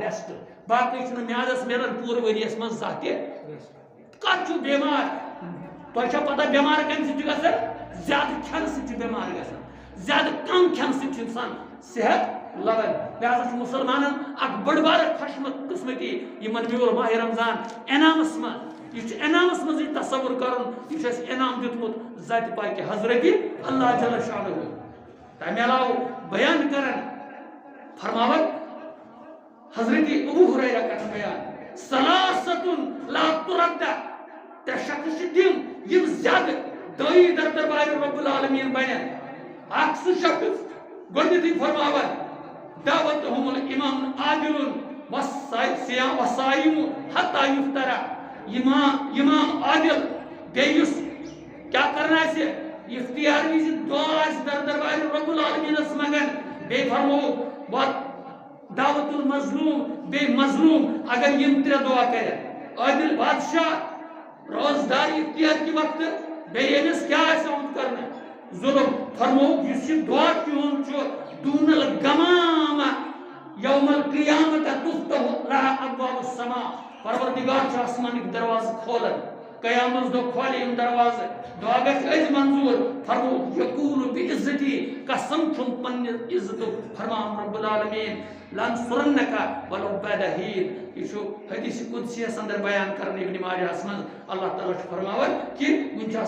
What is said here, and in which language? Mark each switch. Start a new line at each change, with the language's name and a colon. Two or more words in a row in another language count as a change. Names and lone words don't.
Kashmiri: ریسٹ باقٕے چھُنہٕ میادس میلان پوٗرٕ ؤرۍیَس منٛز زانٛہہ تہِ کتھ چھُ بیمار تۄہہِ چھا پتہ بیمار کمہِ سۭتۍ چھُ گژھان زیادٕ کھٮ۪نہٕ سۭتۍ چھُ بیمار گژھان زیادٕ کم کھٮ۪نہٕ سۭتۍ چھُ انسان صحت لگان لہذا چھُ مُسلمانن اکھ بٔڑ بارٕ خوش قسمتی یِمن میوٗل ماہ رمضان انعامس منٛز یہ چھُ انعامس منٛز یہِ تصور کرُن یہِ چھُ اَسہِ انعام دیُتمُت ذاتِ پاکہِ حضرت اللہ
Arabic: جل شانہ
Kashmiri: تمہِ علاوٕ بیان کران فرماوان حضرت ابو ہریرہ کران بیان
Arabic: ثلاثۃ لا ترد
Kashmiri: ترٛےٚ شخص چھِ تِم یِم زیادٕ دٲیی در دربارِ
Arabic: رب العالمیٖن
Kashmiri: بنن اکھ سُہ شخص گۄڈنیتھٕے فرماوان
Arabic: دعوتہم الامام عادل وصائم حتى یفترا
Kashmiri: امام عادل بیٚیہِ یُس کیٛاہ کران آسہِ اختیار وِزِ دعا آسہِ در دربارِ رب العالمیٖنس منٛگان بیٚیہِ فرمووُکھ
Arabic: دعوت المظلوم
Kashmiri: بیٚیہِ مظلوم اگر یِم 3 دعا کرن عادل بادشاہ روزدار اختیار کہِ وقتہٕ بیٚیہِ ییٚمِس کیٛاہ آسہِ آمُت کرنہٕ ظلم فرمووُکھ یُس یہِ دعا تِہُنٛد چھُ
Arabic: دون الغمام یوم القیامت تفتح لها ابواب السماء
Kashmiri: پروردگار چھُ آسمانٕکۍ دروازٕ کھولان قیامت دۄہ کھولہِ یِم دروازٕ دعا گژھِ أزۍ منظوٗر فرمووُکھ
Arabic: یقول بعزتی
Kashmiri: قسم چھُم پننہِ عزتُک فرمان
Arabic: رب العالمیٖن لانصرنک ولو بعد حین
Kashmiri: یہ چھُ حدیث قدسیَس اندر بیان کرنے ابن ماجہس منٛز اللہ تعالیٰ چھُ فرماوان کہِ وُنہِ چھُ